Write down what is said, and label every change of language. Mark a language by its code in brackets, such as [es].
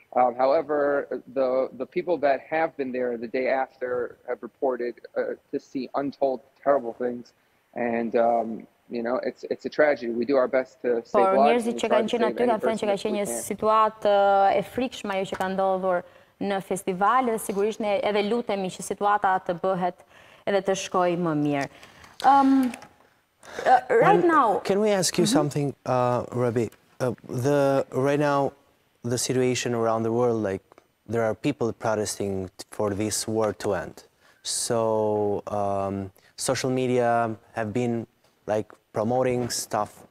[en] However, the people that have been there the day after have reported to see untold terrible things. And it's a tragedy. We do our best to save lives. [sq] Por njerëzit që kanë qenë aty kanë thënë që ka qenë një situatë e frikshme ajo që ka ndodhur në festival dhe sigurisht ne edhe lutemi që situata të bëhet edhe të shkojë më mirë. [en] Right now, can we ask you something, Rabi? Right now, the situation around the world, like there are people protesting for this war to end. So social media have been like promoting stuff.